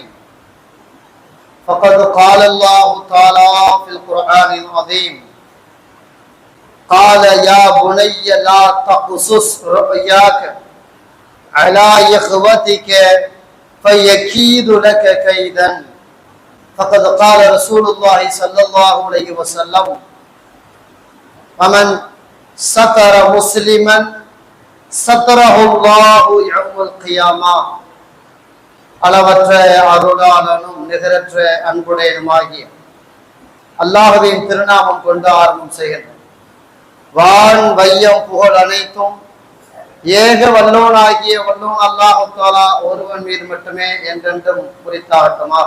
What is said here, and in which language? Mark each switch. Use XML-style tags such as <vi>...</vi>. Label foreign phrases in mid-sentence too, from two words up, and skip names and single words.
<ar>فقد قال الله تعالى في القرآن العظيم: قال يا بني لا تقصص رؤياك على إخوتك فيكيد لك كيدا. فقد قال رسول الله صلى الله عليه وسلم: ومن ستر مسلما ستره الله يوم القيامة.</ar> <ta>அளவற்ற அருளாளனும் நிகரற்ற அன்புடையனுமாகிய அல்லாஹ்வின் திருநாமம் கொண்டு ஆரம்பம் செய்கின்றோம். வான் வையம் புகழ் அனைத்தும் ஏக வல்லோனாகிய வல்லோன்</ta> <ar>الله تعالى</ar> <ta>ஒருவன் மீது மட்டுமே என்றென்றும் குறித்தாகட்டுமாக.</ta>